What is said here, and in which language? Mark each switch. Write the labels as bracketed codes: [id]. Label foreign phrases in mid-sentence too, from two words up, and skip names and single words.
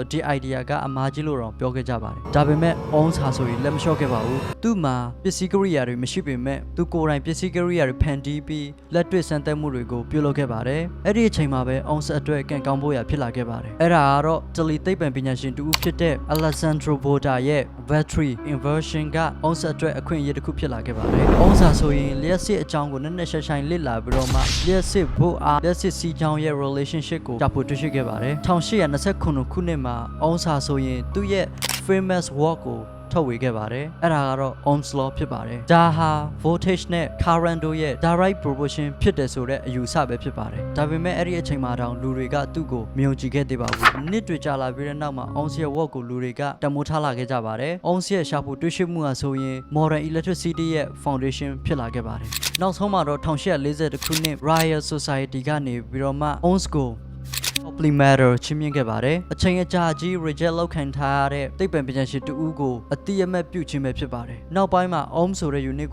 [my] ဒီ idea ကအမှားကြီးလို့တော့ပြောခဲ့ကြပါတယ်ဒါပေမဲ့ Ohm ဟာဆိုရင်လက်မလျှော့ခဲ့ပါဘူးသူ့မှာပစ္စည်းကိရိယာတွေမရှိပေမဲ့သူကိုယ်တိုင်ပစ္စည်းကိရိယာတွေဖန်တီးပြီးလက်တွေ့စမ်းသပ်မှုတွေကိုပြုလုပ်ခဲ့ပါတယ်အဲ့ဒီအချိန်မှာပဲ Ohm အတွက်ကံကောင်းဖို့ရဖြစ်လာခဲ့ပါတယ်အဲ့ဒါကတော့ တယ်လီသိပ္ပံပညာရှင်တူဖြစ်တဲ့ Alessandro Volta ရဲ့ [en] battery inversion [my] က Ohm အတွက်အခွင့်အရေးတစ်ခုဖြစ်လာခဲ့ပါတယ် Ohm ဆိုရင်လျှက်စစ်အကြောင်းကိုနက်နက်ရှိုင်းလေ့လာပြီးတော့မှလျှက်စစ်ဖို့အားလျှက်စစ်စီးကြောင်းရဲ့ relationship ကိုရှာဖွေတွေ့ရှိခဲ့ပါတယ်1829ခုနှစ်မှာ Ohm ဆိုရင်သူ့ရဲ့ [en] famous work [my] ကိုထုတ်ဝေခဲ့ပါတယ်အဲ့ဒါကတော့ Ohm's law ဖြစ်ပါတယ်ဒါဟာ voltage နဲ့ current တို့ရဲ့ [en] direct proportion [my] ဖြစ်တယ်ဆိုတဲ့အယူအဆပဲဖြစ်ပါတယ်ဒါပေမဲ့အဲ့ဒီအချိန်မှာတောင်လူတွေကသူ့ကိုမယုံကြည်ခဲ့သေးပါဘူးနှစ်တွေကြာလာပြီးတဲ့နောက်မှာ Ohm's ရဲ့ work ကိုလူတွေကတမိုးထားလာခဲ့ကြပါတယ် Ohm's ရဲ့ရှာဖွေ တွေ့ရှိမှုဟာဆိုရင် [en] modern electricity [my] ရဲ့ foundation ဖြစ်လာခဲ့ပါတယ်နောက်ဆုံးမှာတော့1840ခုနှစ် Royal Society ကနေပြီးတော့မှ Ohm's ကို Polymeter ချင်းမြင့်ခဲ့ပါတယ်အချိန်အကြာကြီး reject လောက်ခံထားရတဲ့သိပ္ပံပညာရှင်တူဦးကိုအတိအမဲ့ပြုခြင်းပဲဖြစ်ပါတယ်နောက်ပိုင်းမှာ Ohm ဆိုတဲ့ unit